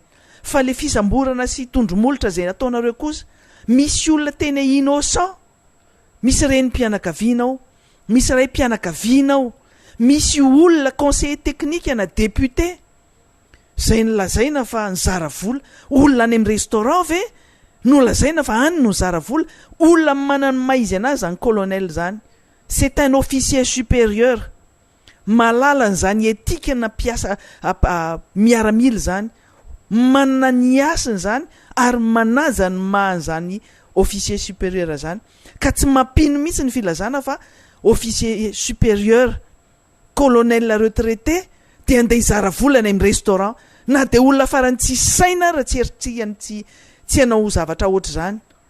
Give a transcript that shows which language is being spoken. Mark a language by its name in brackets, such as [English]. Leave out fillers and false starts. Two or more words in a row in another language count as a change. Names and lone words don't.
[Malagasy] Fa le fisamborana sy tondromolotra zay nataonareo kosa, misy olona tena innocent, misy renim-pianakavianao, misy ray mpianakavianao, misy olona [French] conseiller technique [Malagasy] ana député zay nolazaina fa nizara vola. Olona any amin'ny restaurant ve nolazaina fa any no nizara vola. Olona manana maizy anazy zany colonel zany, [French] c'est un officier supérieur, [Malagasy] malala n'zany éthique na piasa miaramila zany, manana ny asiny zany ary manaja ny mahazany [French] officier supérieur [Malagasy] zany. Ka tsy mampino mihitsy ny filazana fa [French] officier supérieur, colonel retraité [Malagasy] dia andeha hizara volana amin'ny restaurant, na dia olona farany tsy saina raha tsy eritrihany tsy hanao zavatra ohatr' zany.